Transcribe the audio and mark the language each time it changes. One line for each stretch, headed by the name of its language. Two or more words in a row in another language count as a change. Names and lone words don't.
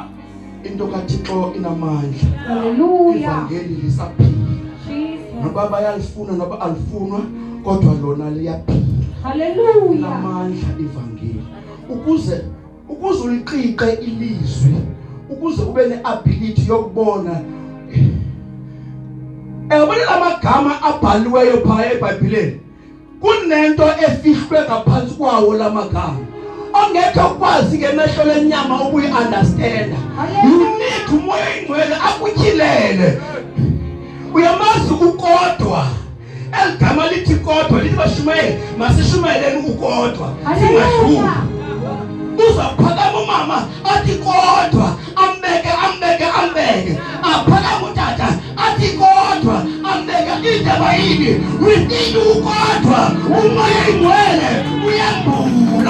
Xhosa: into kaThixo inamandla Haleluya. ivangeli lisaphila Jesus. noba bayalifuna noba alifunwa kodwa lona liyaphila Haleluya. namandla ivangeli ukuze uliqiqe ilizwi ukuze ube neability yokubona yabona lamagama abhaliweyo phaya eBhayibhelini kunento efihlwe ngaphansi kwawo lamagama ongeke ukwazi ngemehlo lenyama ukuyi-understanda
English: you need
Xhosa: umoya oyingcwele akutyhilele uyamazi ukodwa eligama lithi kodwa lithi bashumayeli masishumayeleni ukodwa singadluli Haleluya. uzaphakama umama athi kodwa ambeke aphakama utata athi kodwa ambeke indaba yini within ukodwa umoya oyingcwele uyambula